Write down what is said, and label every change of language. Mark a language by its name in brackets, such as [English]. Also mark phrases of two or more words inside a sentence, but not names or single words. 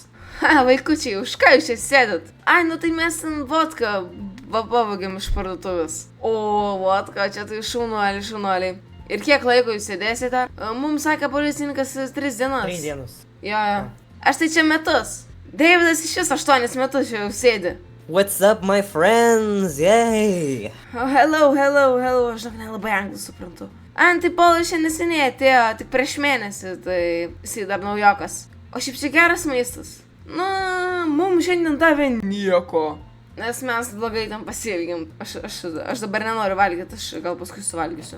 [Lithuanian] Vaikučiai, už ką jūs čia sėdit? Ai, nu tai mes ten vodką pavogėm iš parduotuvės. O, vodka, čia tai šaunuoliai. Ir kiek laiko jūs sėdėsite? Mums sakė policininkas 3 dienas. 3 dienas. Jo. Aš tai čia metus. Davidas iš vis 8 metus čia jau sėdi. [English] What's up, my friends? Yay! Oh, hello. [Lithuanian] Aš žinok, nelabai anglų suprantu. Tai Polas šiandien neseniai atėjo, tik prieš mėnesį, tai jisai dar naujokas. O šiaip čia geras maistas. Nu, mums šiandien davė nieko. Nes mes blogai ten pasielgėm. Aš dabar nenoriu valgyti, aš gal paskui suvalgysiu.